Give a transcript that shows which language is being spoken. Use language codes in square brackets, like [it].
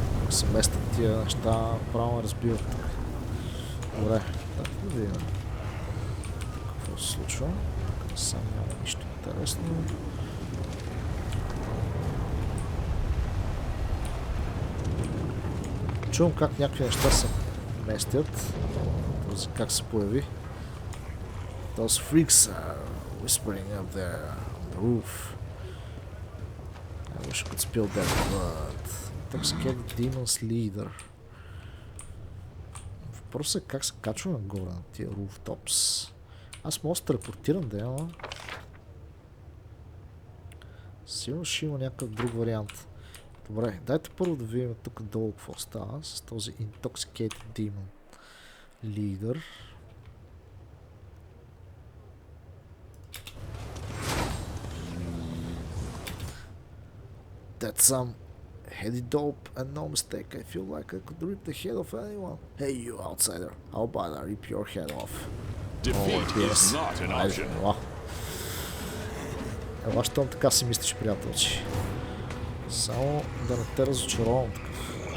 [bg] Се местят тия неща, право разбиват тук. Добре, так да видим. Какво се случва? Тук сам няма нищо интересно. Чувам как някакви неща се местят. Този как се появи. [en] Those freaks are whispering up there on the roof. I wish I could spill that blood. Intoxicated Demon's Leader. [bg] Въпросът е как се качва нагоре на тия rooftops. Аз мога да се телепортирам да има. Сигурно ще има някакъв друг вариант. Добре, дайте първо да видим тук долу какво става с този Intoxicated Demon Leader. [en] That's some heady dope and no mistake. I feel like I could rip the head of anyone. Hey you outsider, how about I rip your head off? Defeat is not an option. [bg] Ела, щом така си мислиш, приятелче. Само да не те разочаровам такъв.